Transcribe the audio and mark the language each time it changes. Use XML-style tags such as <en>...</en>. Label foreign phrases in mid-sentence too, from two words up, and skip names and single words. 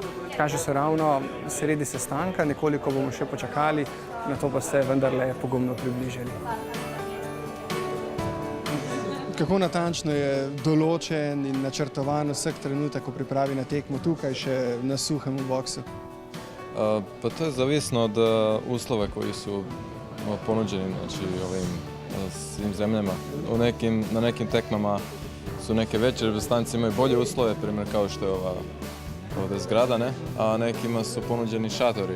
<sl>Kaže se ravno sredi sestanka, nekoliko bomo še počakali, na to pa se vendarle pogumno približali. Kako natančno je določen in načrtovan vsak</sl> <hr>trenutak u pripravi na tekmu</hr> <sl>tukaj še na suhem u boksu?</sl> <hr>Pa to je zavisno od uslova koji su ponuđeni ovim svim zemljama. Na nekim tekmama su neke veće reprezentance, imaju bolje uslove, primjer kao što je ova zgrada, a nekima su ponuđeni šatori.</hr>